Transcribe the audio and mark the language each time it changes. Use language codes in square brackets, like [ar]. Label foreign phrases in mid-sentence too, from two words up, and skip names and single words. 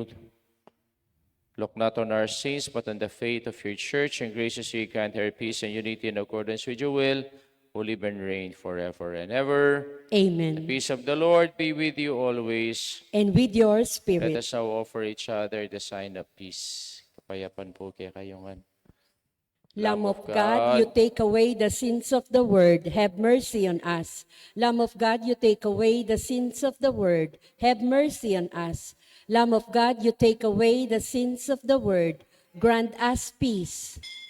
[en] Look not on our sins, but on the faith of your church, and graciously grant her peace and unity in accordance with your will, who live and reign forever and ever." The Amen. peace of the Lord be with you always. And with your Let spirit. us now offer each other the sign of peace. [pam] Kapayapan po kaya kayongan. [en] Lamb of God, you take away the sins of the world, have mercy on us. Lamb of God, you take away the sins of the world, have mercy on us. Lamb of God, you take away the sins of the world, grant us peace.